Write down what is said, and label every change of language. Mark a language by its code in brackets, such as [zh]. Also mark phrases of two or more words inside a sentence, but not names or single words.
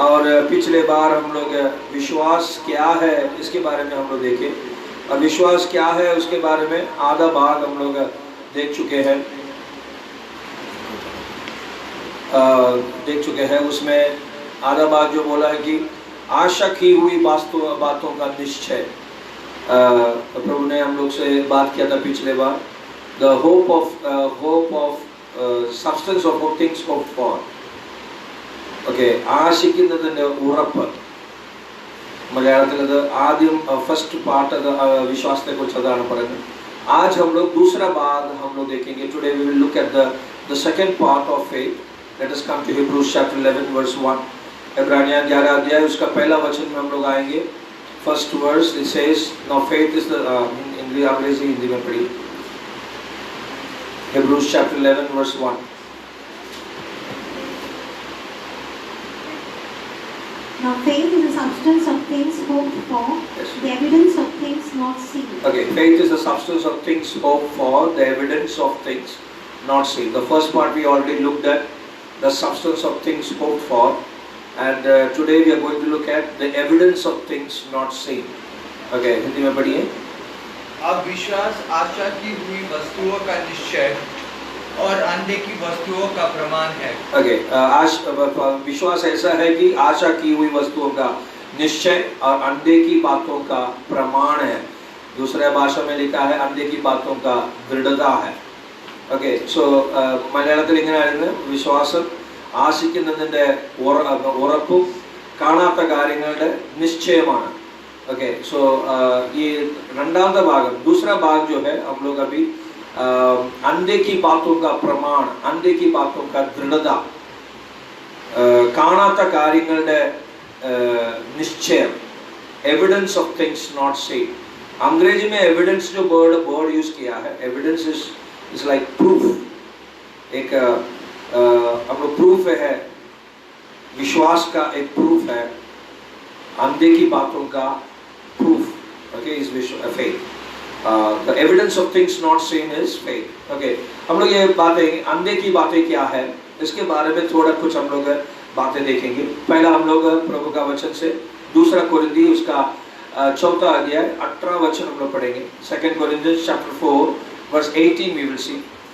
[hi] और पिछले बार हम लोग विश्वास क्या है इसके बारे में हम लोग देखे, और विश्वास क्या है उसके बारे में आधा भाग हम लोग देख चुके हैं। उसमें आधा भाग जो बोला है कि आशा की हुई बातों का निश्चय। प्रभु ने हम लोग से बात किया था पिछले बार, [en] the hope of substance of things hoped for. [ml] Okay, ആശിക്കുന്നതിൻ്റെ ഉറപ്പ് മലയാളത്തിൽ അത് ആദ്യം [en] first part [ml] विश्वासത്തെ കുറിച്ച് അതാണ് പറയുന്നത്। [hi] आज हम लोग दूसरा भाग हम लोग देखेंगे। [en] Today we will look at the second part of faith. Let us come to Hebrews chapter 11 verse 1. [hi] इब्रानियों 11 अध्याय उसका पहला वचन में हम लोग आएंगे। [en] First verse it says, now faith is the अंग्रेजी हिंदी में पढ़ी। Hebrews chapter 11 verse 1. Now faith is the substance of things hoped for, yes, the evidence of things not seen. Okay, faith is the substance of things hoped for, the evidence of things not seen. The first part we already looked at, the substance of things hoped for, and today we are going to look at the evidence of things not seen. [hi] Okay, हिंदी में पढ़िए। अब विश्वास आशा की हुई वस्तुओं का निश्चय और अनदेखी वस्तुओं का प्रमाण है। Okay, विश्वास ऐसा है कि आशा की हुई वस्तुओं का निश्चय और अनदेखी बातों का प्रमाण है। दूसरे भाषा में लिखा है अनदेखी बातों का दृढ़ता है। [en] Okay, so [ml] മലയാളത്തിൽ ഇങ്ങനെയായിരുന്നു, വിശ്വാസം ആശിക്കുന്നതിൻ്റെ ഉറപ്പും കാണാത്ത കാര്യങ്ങളുടെ നിശ്ചയമാണ്। [en] okay, so [hi] ये रंडांता भाग, दूसरा भाग जो है हम लोग अभी अनदेखी बातों का प्रमाण, अनदेखी बातों का दृढ़ता, [ml] കാണാത്ത കാര്യങ്ങളുടെ [en] निश्चय, evidence of things not seen. [hi] अंग्रेजी में एविडेंस जो [en] word use [hi] किया है, [en] evidence is like proof. [hi] एक हम लोग प्रूफ है, विश्वास का एक प्रूफ है, अनदेखी बातों का [en] proof, okay, is faith. The evidence of things not seen is faith. [hi] Okay, हम लोग ये बातें, अनदेखी बातें क्या है इसके बारे में थोड़ा कुछ हम लोग बातें देखेंगे। पहला हम लोग प्रभु का वचन से दूसरा कोरिन्थी उसका चौथा अध्याय 18 वचन हम लोग पढ़ेंगे। [en] second Corinthians chapter 4 verse 18 we will see.